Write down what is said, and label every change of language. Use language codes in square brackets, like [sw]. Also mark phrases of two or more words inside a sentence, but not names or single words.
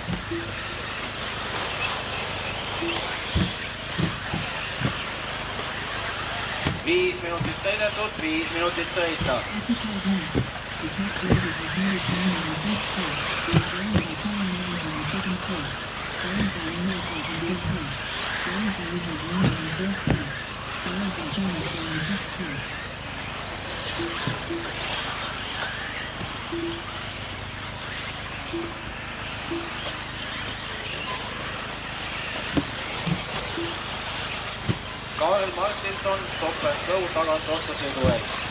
[et] 5 minutit sõidetud, 5 minutit sõita. [en] After 5 minutes, the top drivers are Henrik Baumann in first place, followed by Colin Anderson in second place, followed by Emmerich in third place, followed by Richard Lehmann in fourth place, followed by Jonas in fifth place. [et] Karel Martinson [en] Stop and Go [et] tagant otsasõidu ees.